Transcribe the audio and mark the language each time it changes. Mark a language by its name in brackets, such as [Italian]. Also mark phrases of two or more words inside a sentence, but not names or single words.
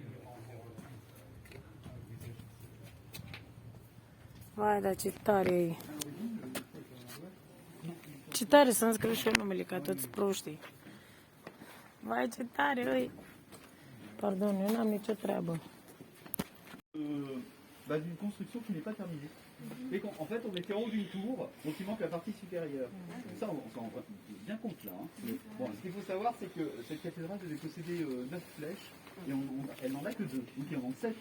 [Romanian] Vai, dar ce tare e. Ce tare să-mi scriu și eu numele ca toți proștii. Vai, ce tare e. Pardon, eu n-am nicio treabă. [French] D'une construction qui n'est pas terminée. Et en fait, on était en haut d'une tour, donc il manque la partie supérieure. Ça, on s'en rend bien compte là. Hein. Bon, ce qu'il faut savoir, c'est que cette cathédrale devait posséder 9 flèches, et elle n'en a que 2, donc il en manque 7.